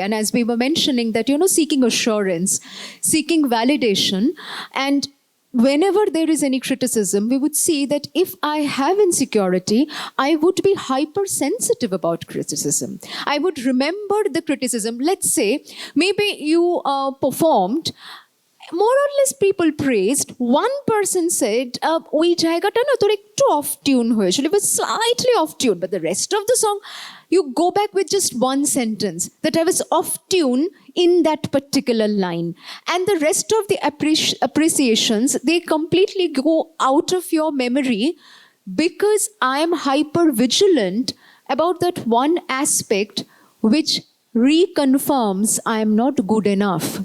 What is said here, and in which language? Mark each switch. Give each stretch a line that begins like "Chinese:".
English: And as we were mentioning that, seeking assurance, seeking validation, and whenever there is any criticism, we would see that if I have insecurity, I would be hypersensitive about criticism. I would remember the criticism. Let's say, maybe you performed, more or less people praised. One person said,
Bangla: ওই জায়গাটা না তোর একটু off tune হয়েছিল.
English: It was slightly off tune, but the rest of the song, you go back with just one sentence that I was off tune in that particular line. And the rest of the appreciations, they completely go out of your memory because I am hyper vigilant about that one aspect which reconfirms I am not good enough.